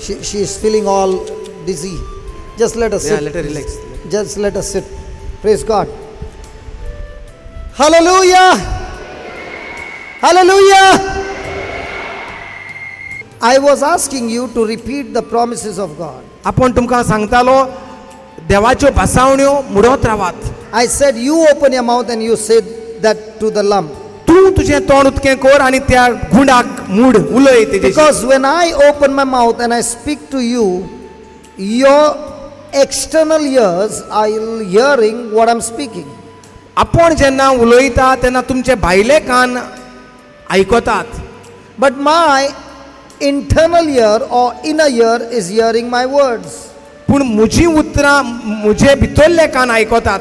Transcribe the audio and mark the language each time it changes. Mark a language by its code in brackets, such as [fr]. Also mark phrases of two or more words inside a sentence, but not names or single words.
[en] She is feeling all dizzy. Just let her sit. Yeah, let her relax. Just let her sit. Praise God. Hallelujah. Hallelujah. I was asking you to repeat the promises of God. [kok] आपण तुमकां सांगतालो देवाच्यो भासावण्यो म्हणत रावात. [en] I said you open your mouth and you said that to the lump. [kok] तूं तुजें तोंड उतकें कर आनी त्या गुंडाक मूड उलय तेजेशी. [en] Because when I open my mouth and I speak to you, your external ears are hearing what I'm speaking. [kok] आपण जेन्ना उलयता तेन्ना तुमचे भायले कान आयकतात. [en] But my internal ear or inner ear is hearing my words. [kok] पूण म्हजी उतरां म्हजे भितरले कान आयकतात.